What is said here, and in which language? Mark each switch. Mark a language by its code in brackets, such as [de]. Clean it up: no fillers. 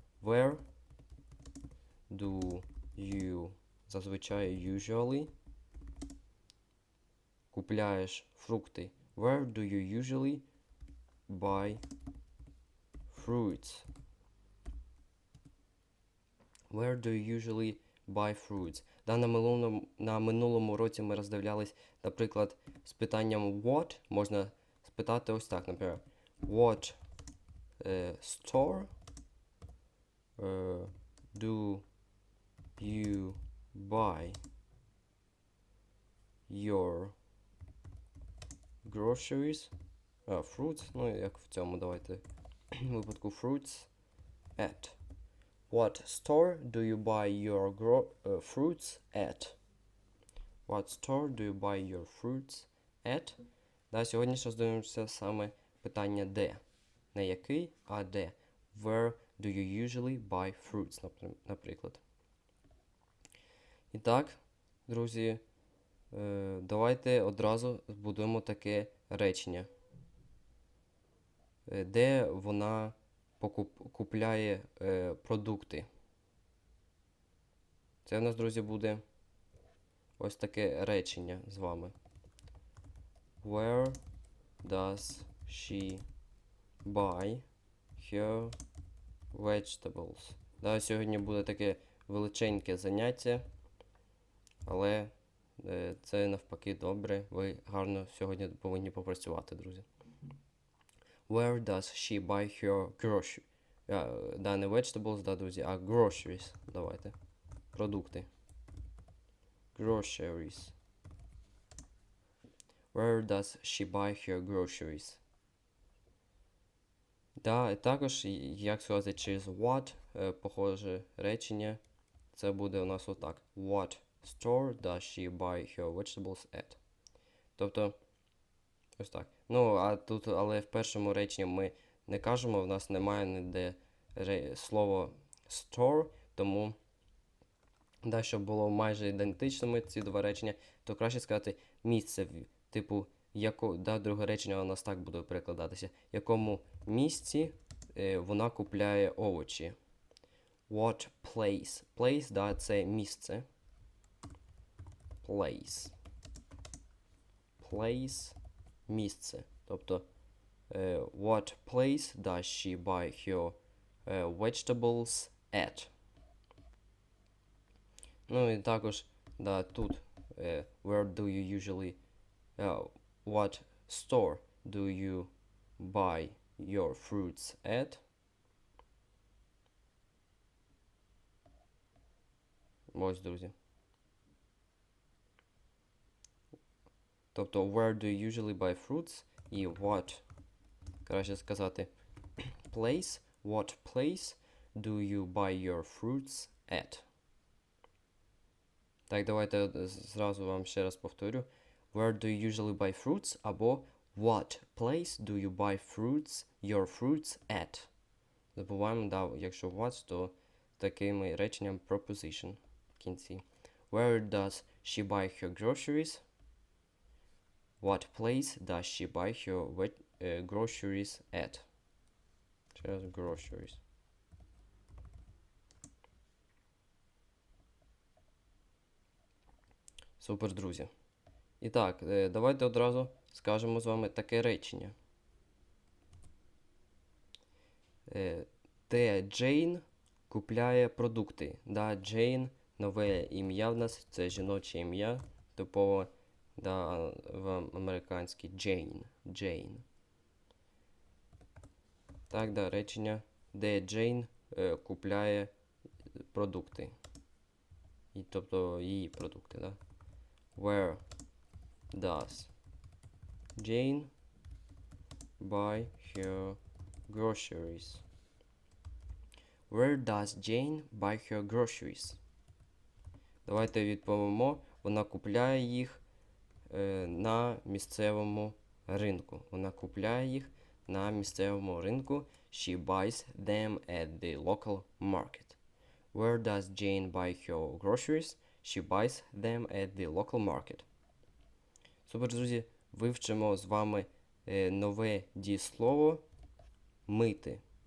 [en] Where do you [uk] зазвичай [en] usually [uk] купляєш фрукти? [en] Where do you usually buy fruits? Where do you usually buy fruits? [uk] На минулому році ми роздивлялись, наприклад, з питанням what. Можна спитати ось так, наприклад. [en] What store do you buy your groceries? Fruits. [uk] Ну, як в цьому, давайте випадку [en] fruits at. What store do you buy your fruits at? What store do you buy your fruits at? [uk] Сьогодні ж роздивимося саме питання де. Не який, а де. [en] Where do you usually buy fruits, [uk] наприклад. І так, друзі, давайте одразу збудуємо таке речення. Де вона купляє продукти. Це в нас, друзі, буде ось таке речення з вами. [en] Where does she buy her vegetables? [uk] Сьогодні буде таке величеньке заняття, але це навпаки добре. Ви гарно сьогодні повинні попрацювати, друзі. [en] Where does she buy her groceries? [uk] Не vegetables, друзі, а groceries. Давайте. Продукти. Groceries. [en] Where does she buy her groceries? [uk] І також, як сказати, через what, похоже речення, це буде у нас отак. [en] What store does she buy her vegetables at? [uk] Тобто, ось так. Але в першому реченні ми не кажемо, в нас немає ніде слово store, тому, щоб було майже ідентичними ці два речення, то краще сказати місце, типу, друге речення у нас так буде перекладатися. В якому місці вона купляє овочі? [en] What place? [uk] Place, це місце. Place. Place, місце. Тобто, [en] what place does she buy her vegetables at? [uk] І також, тут, [en] where do you usually, what store do you buy your fruits at? [uk] Ось, друзі. Тобто, [en] where do you usually buy fruits? [uk] І what, краще сказати, place. [en] What place do you buy your fruits at? [uk] Так, давайте зразу вам ще раз повторю. [en] Where do you usually buy fruits? [uk] Або [en] what place do you buy your fruits at? [uk] Забуваємо, якщо what, то таким реченням proposition в кінці. [en] Where does she buy her groceries? What place does she buy her groceries at? [uk] Через groceries. Супер, друзі. І так, давайте одразу скажемо з вами таке речення. де Джейн купляє продукти. Да, Джейн, нове ім'я в нас, це жіноче ім'я, типово, да, в американській Джейн. Так, да, речення, де Джейн купляє продукти. І, тобто її продукти, да? [en] Where does Jane buy her groceries? Where does Jane buy her groceries? [uk] Давайте відповімо. Вона купляє їх на місцевому ринку. Вона купляє їх на місцевому ринку. [en] She buys them at the local market. Where does Jane buy her groceries? She buys them at the local market. [uk] Супер, друзі, вивчимо з вами нове дієслово мити.